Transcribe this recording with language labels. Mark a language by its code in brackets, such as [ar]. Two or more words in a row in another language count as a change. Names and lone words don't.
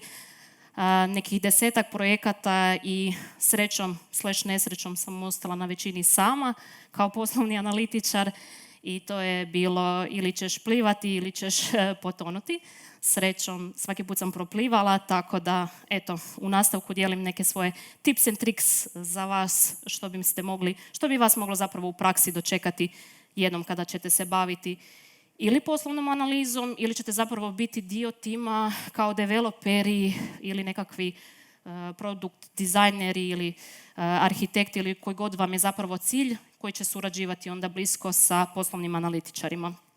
[hr] Nekih 10-ak projekata i srećom / nesrećom sam ostala na većini sama kao poslovni analitičar i to je bilo ili ćeš plivati ili ćeš potonuti. Srećom, svaki put sam proplivala, tako da, eto, u nastavku dijelim neke svoje [en] tips and tricks [hr] za vas što bi vas moglo zapravo u praksi dočekati jednom kada ćete se baviti ili poslovnom analizom ili ćete zapravo biti dio tima kao developeri ili nekakvi produkt dizajneri ili arhitekti ili koji god vam je zapravo cilj koji će surađivati onda blisko sa poslovnim analitičarima.